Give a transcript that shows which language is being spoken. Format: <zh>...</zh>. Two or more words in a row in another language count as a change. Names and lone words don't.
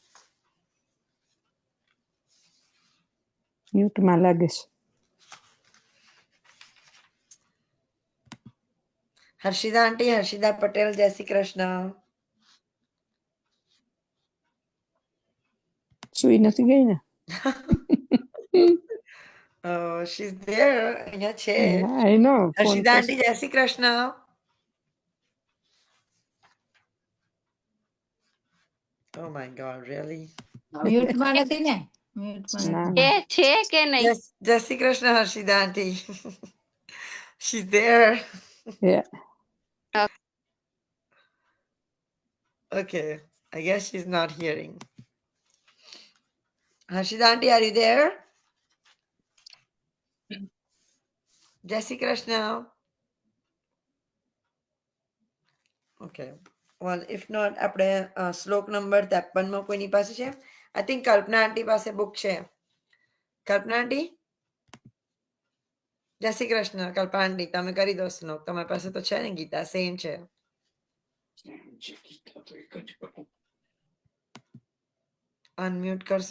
<gu>મ્યુટમાં લાગે છે. હર્ષિદા આંટી, હર્ષિદા પટેલ, જય શ્રી કૃષ્ણ. સુઈ નથી ગઈ ને?</gu> <en>She's there.</en> <gu>અહીંયા છે.</gu> <en>I know phone</en> <gu>હર્ષિદા આંટી, જય શ્રી કૃષ્ણ.</gu> <en>Oh my God, really?</en> <gu>મ્યુટમાં નથી ને? મ્યુટમાં નથી. છે કે નહીં? Yes, જય શ્રી કૃષ્ણ હર્ષિદા આંટી.</gu> <en>She's there. Okay, I guess she's not hearing. Harshida auntie, are you there?</en> <gu>જય શ્રી કૃષ્ણ.</gu> <en>Okay. Well, if not,</en> <gu>આપણે શ્લોક નંબર 53માં કોઈની પાસે છે?</gu> <en>I think</en> <gu>કલ્પના આંટી પાસે બુક છે. કલ્પના આંટી? જય શ્રી કૃષ્ણ. કલ્પના આંટી, તમે કરી દો શ્લોક. તમારી પાસે તો છે ને ગીતા, સેમ છે. અનમ્યુટ કરશો?</gu>